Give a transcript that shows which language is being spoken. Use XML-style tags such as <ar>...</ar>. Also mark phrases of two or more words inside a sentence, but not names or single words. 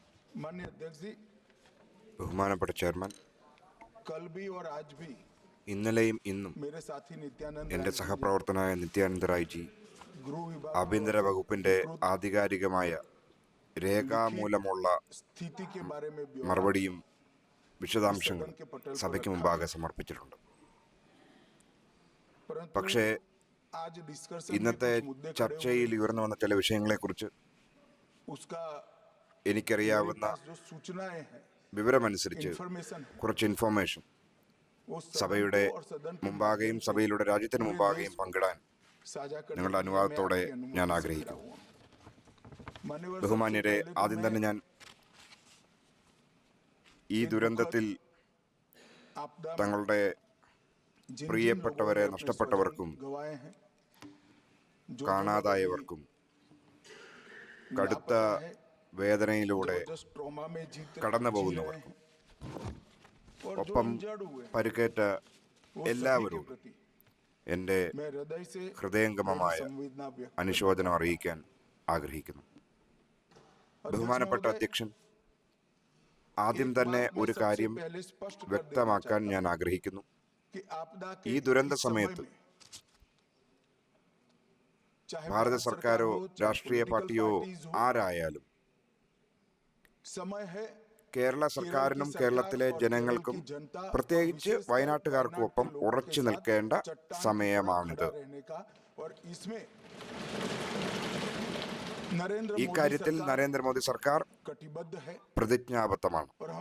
<hi>माननीय अध्यक्ष जी,</hi> <ml>ബഹുമാനപ്പെട്ട ചെയർമാൻ,</ml> <hi>कल भी और आज भी</hi> <ml>ഇന്നലെയും ഇന്നും</ml> <hi>मेरे साथी नित्यानंद</hi> <ml>എൻ്റെ</ml> <hi>राय जी ने</hi> <ml>സഹപ്രവർത്തനായ നിത്യാനന്ദ റായ്ജി</ml> <hi>गृह विभाग</hi> <ml>ആഭ്യന്തര</ml> <hi>द्वारा</hi> <ml>വകുപ്പിൻ്റെ</ml> <hi>विकृत</hi> <ml>ആധികാരികമായ രേഖാമൂലമുള്ള</ml> <hi>स्थिति के बारे में ब्यौरा</hi> <ml>മറുപടിയും</ml> <hi>इस सदन</hi> <ml>വിശദാംശങ്ങളും</ml> <hi>के पटल पर</hi> <ml>സഭയ്ക്ക്</ml> <hi>रखा</hi> <ml>മുമ്പാകെ</ml> <hi>है।</hi> <ml>സമർപ്പിച്ചിട്ടുണ്ട്.</ml> <hi>परंतु</hi> <ml>പക്ഷേ</ml> <hi>आज डिस्कशन में</hi> <ml>ഇന്നത്തെ</ml> <hi>कुछ मुद्दे खड़े हुए,</hi> <ml>ചർച്ചയിൽ ഉയർന്നു വന്ന ചില വിഷയങ്ങളെക്കുറിച്ച്</ml> <hi>उसका मेरे</hi> <ml>എനിക്കറിയാവുന്ന</ml> <hi>पास जो सूचनाएं हैं,</hi> <ml>വിവരമനുസരിച്ച്</ml> <hi>इंफॉर्मेशन है,</hi> <ml>കുറച്ച് ഇൻഫോർമേഷൻ</ml> <hi>वो सदन</hi> <ml>സഭയുടെ</ml> <hi>को और सदन के</hi> <ml>മുമ്പാകെയും</ml> <hi>माध्यम से</hi> <ml>സഭയിലൂടെ രാജ്യത്തിന്</ml> <hi>पूरे</hi> <ml>മുമ്പാകെയും</ml> <hi>देश</hi> <ml>പങ്കിടാൻ</ml> <hi>साझा करने</hi> <ml>നിങ്ങളുടെ</ml> <hi>के लिए मैं</hi> <ml>അനുവാദത്തോടെ</ml> <hi>आपकी अनुमति</hi> <ml>ഞാൻ</ml> <hi>से</hi> <ml>ആഗ്രഹിക്കുന്നു.</ml> <hi>खड़ा हुआ। मान्यवर, सबसे</hi> <ml>ബഹുമാന്യരെ,</ml> <hi>पहले तो</hi> <ml>ആദ്യം തന്നെ</ml> <hi>मैं</hi> <ml>ഞാൻ ഈ ദുരന്തത്തിൽ</ml> <hi>आपदा में</hi> <ml>തങ്ങളുടെ</ml> <hi>जिन जिन</hi> <ml>പ്രിയപ്പെട്ടവരെ</ml> <hi>लोगों ने अपने</hi> <ml>നഷ്ടപ്പെട്ടവർക്കും</ml> <hi>स्वजन गंवाए हैं, जो</hi> <ml>കാണാതായവർക്കും</ml> <hi>जो</hi> <ml>കടുത്ത</ml> <hi>लापता है,</hi> <ml>വേദനയിലൂടെ</ml> <hi>जबरदस्त ट्रॉमा में</hi> <ml>കടന്നു</ml> <hi>जी रहे</hi> <ml>പോകുന്നവർക്കും</ml> <hi>हैं, और जो</hi> <ml>ഒപ്പം</ml> <hi>इंजर्ड हुए हैं,</hi> <ml>പരിക്കേറ്റ</ml> <hi>वो सभी के</hi> <ml>എല്ലാവരും</ml> <hi>प्रति</hi> <ml>എൻ്റെ</ml> <hi>मैं हृदय से</hi> <ml>ഹൃദയംഗമമായ</ml> <hi>मेरी संवेदना व्यक्त</hi> <ml>അനുശോചനം അറിയിക്കാൻ ആഗ്രഹിക്കുന്നു.</ml> <hi>करता हूं।</hi> <ml>ബഹുമാനപ്പെട്ട</ml> <hi>अध्यक्ष</hi> <ml>അധ്യക്ഷൻ,</ml> <hi>महोदय,</hi> <ml>ആദ്യം</ml> <hi>एक</hi> <ml>തന്നെ</ml> <hi>बात मैं</hi> <ml>ഒരു</ml> <hi>सबसे</hi> <ml>കാര്യം</ml> <hi>पहले स्पष्ट कर देना</hi> <ml>വ്യക്തമാക്കാൻ</ml> <hi>चाहता</hi> <ml>ഞാൻ</ml> <hi>हूं</hi> <ml>ആഗ്രഹിക്കുന്നു.</ml> <hi>कि आपदा</hi> <ml>ഈ</ml> <hi>के</hi> <ml>ദുരന്ത</ml> <hi>इस समय</hi> <ml>സമയത്ത്</ml> <hi>में चाहे</hi> <ml>ഭാരത</ml> <hi>भारत सरकार</hi> <ml>സർക്കാരോ</ml> <hi>हो, चाहे</hi> <ml>രാഷ്ട്രീയ</ml> <hi>political</hi> <ml>പാർട്ടിയോ</ml> <hi>parties हो,</hi> <ml>ആരായാലും</ml> <hi>समय है</hi> <ml>കേരള സർക്കാരിനും കേരളത്തിലെ ജനങ്ങൾക്കും പ്രത്യേകിച്ച് വയനാട്ടുകാർക്കുമൊപ്പം ഉറച്ചു നിൽക്കേണ്ട സമയമാണിത്. ഈ കാര്യത്തിൽ നരേന്ദ്രമോദി സർക്കാർ പ്രതിജ്ഞാബദ്ധമാണ്.</ml>